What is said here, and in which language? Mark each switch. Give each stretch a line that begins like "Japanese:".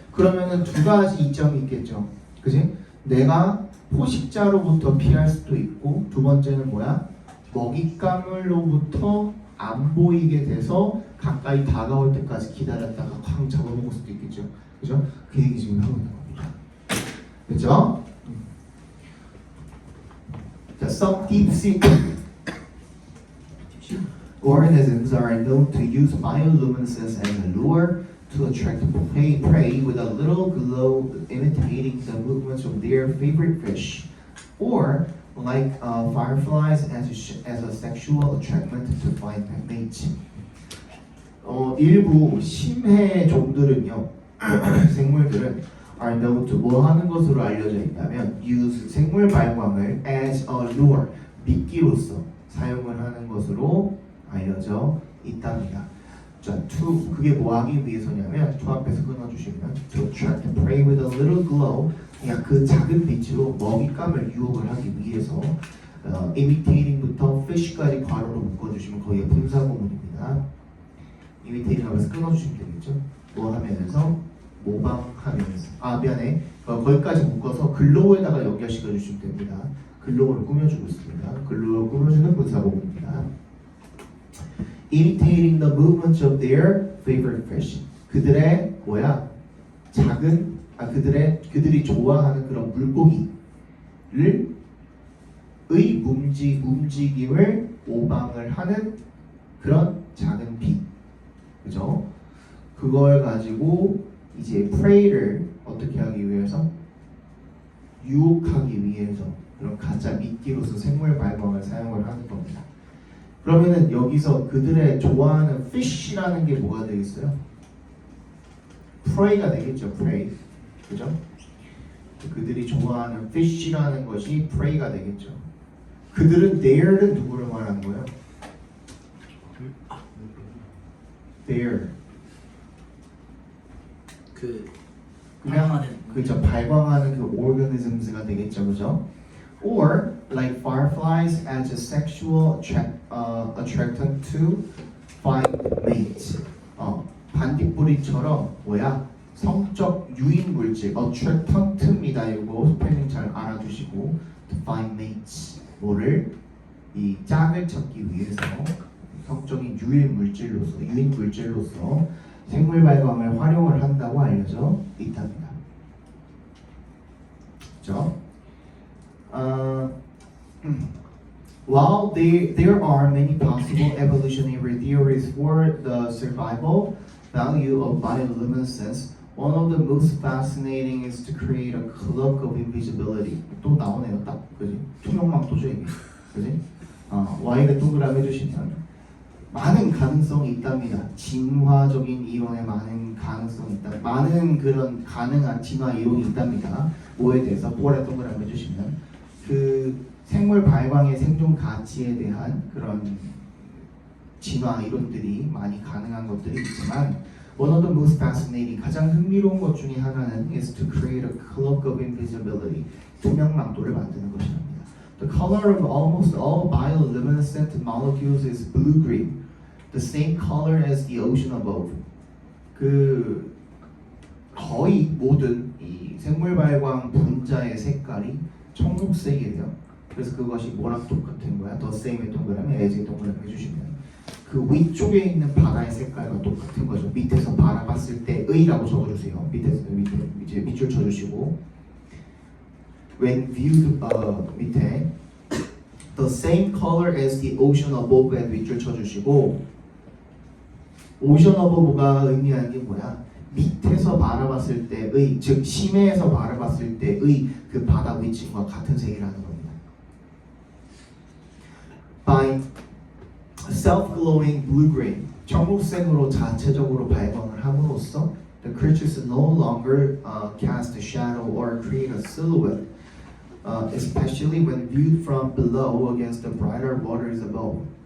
Korean: 그러면은 두 가지 이점이 있겠죠. 그지? 내가 포식자로부터 피할 수도 있고 두 번째는 뭐야? 먹잇감으로부터 안 보이게 돼서 가까이 다가올 때까지 기다렸다가 쾅 잡아먹을 수도 있겠죠. 그죠? 그 얘기 지금 하고 있는 겁니다. 그죠?
English: 자, some deep sea organisms are known to use bioluminescence as a lure to attract prey with a little glow imitating the movements of their favorite fish, or like fireflies as a sexual attractant to find mates.
Korean: 일부 심해 종들은요, 생물들은
English: are known to
Korean: 뭐 하는 것으로 알려져 있다면 use 생물 발광을
English: as a lure,
Korean: 미끼로서 사용을 하는 것으로 알려져 있답니다. 자, 그게 뭐 하기 위해서냐면 to 앞에서 끊어주시면
English: to attract prey with a little glow,
Korean: 그냥 그 작은 빛으로 먹잇감을 유혹을 하기 위해서 imitating부터 fish까지 괄호로 묶어주시면 거의 분사구문입니다. imitating 하면서 끊어주시면 되겠죠. 뭐 하면서 모방하면서 미안해 거기까지 묶어서 글로우에다가 연결시켜 주시면 됩니다. 글로우를 꾸며주고 있습니다. 글로우를 꾸며주는 분사구문입니다.
English: imitating the movements of their favorite fish.
Korean: 그들의 뭐야? 작은 그들이 좋아하는 그런 물고기를 움직임을 모방을 하는 그런 작은 빛. 그죠? 그걸 가지고 이제 prey를 어떻게 하기 위해서? 유혹하기 위해서 그런 가짜 미끼로서 생물 발광을 사용을 하는 겁니다. 그러면은 여기서 그들의 좋아하는 fish라는 게 뭐가 되겠어요? prey가 되겠죠. prey. 그죠? 그들이 좋아하는 fish라는 것이 prey가 되겠죠. 그들은 their는 누구를 말하는 거예요? their. 발광하는 그죠? 발광하는 그 organisms가 되겠죠. 그죠?
English: Or like fireflies as a sexual attractant to find mates.
Korean: 반딧불이처럼 뭐야? 성적 유인 물질 attractant입니다. 이거 스펠링 잘 알아두시고 to find mates. 뭐를 이 짝을 찾기 위해서 성적인 유인 물질로서 생물 발광을 활용을 한다고 알려져 있답니다. 그렇죠?
English: While there are many possible evolutionary theories for the survival value of bioluminescence, one of the most fascinating is to create a cloak of invisibility.
Korean: 또 나오네요, 딱 그지? 투명망토죠 이게, 그지? Y가 동그라미 해주시면 많은 가능성이 있답니다. 진화적인 이론에 많은 가능성이 있다. 많은 그런 가능한 진화 이론이 있답니다. 뭐에 대해서 볼에 동그라미 해주시면 그 생물 발광의 생존 가치에 대한 그런 진화 이론들이 많이 가능한 것들이 있지만
English: one of the most fascinating
Korean: 가장 흥미로운 것 중에 하나는
English: is to create a cloak of invisibility
Korean: 투명망토를 만드는 것입니다.
English: The color of almost all bioluminescent molecules is blue-green, the same color as the ocean above.
Korean: 그 거의 모든 이 생물 발광 분자의 색깔이 청록색이에요. 그래서 그것이 뭐랑 똑같은 거야? The same의 동그라미, as의 동그라미 해주시면 그 위쪽에 있는 바다의 색깔과 똑같은 거죠. 밑에서 바라봤을 때의라고 적어주세요. 밑에 이제 밑줄 쳐주시고 when viewed 밑에
English: the same color as the ocean above
Korean: 에 밑줄 쳐주시고 ocean above가 의미하는 게 뭐야? 밑에서 바라봤을 때의 즉 심해에서 바라봤을 때의 그 바다 위층과 같은 색이라는 겁니다.
English: By self-glowing blue-green
Korean: 청록색으로 자체적으로 발광을 함으로써
English: The creatures no longer cast a shadow or create a silhouette, especially when viewed from below against the brighter waters above.